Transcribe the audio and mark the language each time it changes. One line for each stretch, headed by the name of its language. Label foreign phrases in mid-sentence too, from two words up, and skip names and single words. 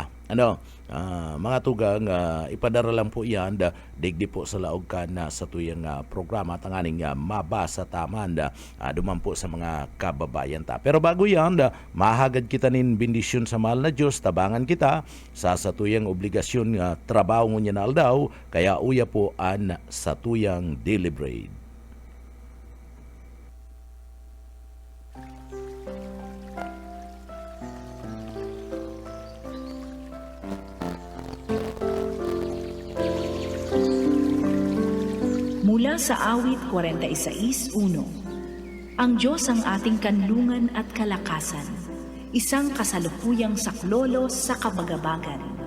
Bikol: Mga tugang, ipadara lang po yan, digdi po sa laog ka na sa tuyang programa, tanganing mabasa taman, duman po sa mga kababayan ta. Pero bago yan, mahagad kita nin bendisyon sa mahal na Diyos, tabangan kita sa tuyang obligasyon, trabaho mo niya na aldaw, kaya uya po an sa tuyang deliberate.
Filipino: Mula sa awit 46:1, ang Diyos ang ating kanlungan at kalakasan, isang kasalukuyang saklolo sa kabagabagan.